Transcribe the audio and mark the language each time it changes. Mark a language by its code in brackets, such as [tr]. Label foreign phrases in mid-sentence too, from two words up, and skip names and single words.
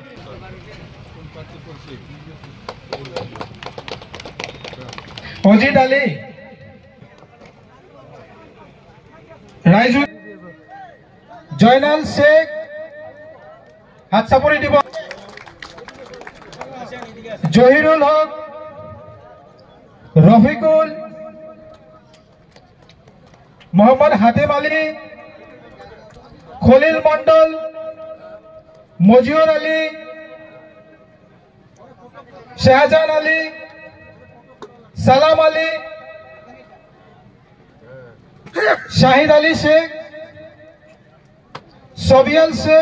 [as] অজিত আলী ৰাইজু জয়নাল শেখ হাত চাপৰি দিব, জহিৰুল হক, ৰফিকুল, মোহাম্মদ হাতিম আলী, খলিল মন্ডল, মজিউর আলী, শাহজাহান আলী, সালাম আলী, শাহিদ আলী শেখ, সবিয়াল শেখ।